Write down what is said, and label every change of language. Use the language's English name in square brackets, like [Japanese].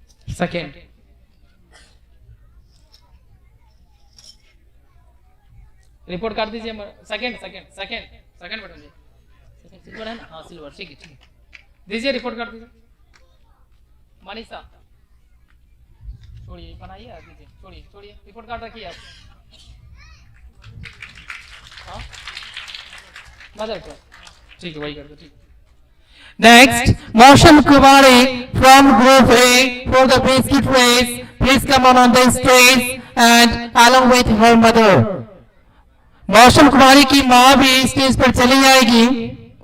[Hindi] Second report card दीजिए second second second second madam G silver है ना हाँ सिल्वर ठीक है दीजिए रिपोर्ट कार्ड दीजिए मनीषा छोड़िए बनाइए दीजिए छोड़िए छोड़िए रिपोर्ट कार्ड रखिए आप हाँ मदर को ठीक है वही कर दो ठीक [English] Next, Moshan Kumari from Group A for the basket race. Please come on the stage and along with her mother. [Hindi] Moshan Kumari की माँ भी स्टेज पर चली जाएगी।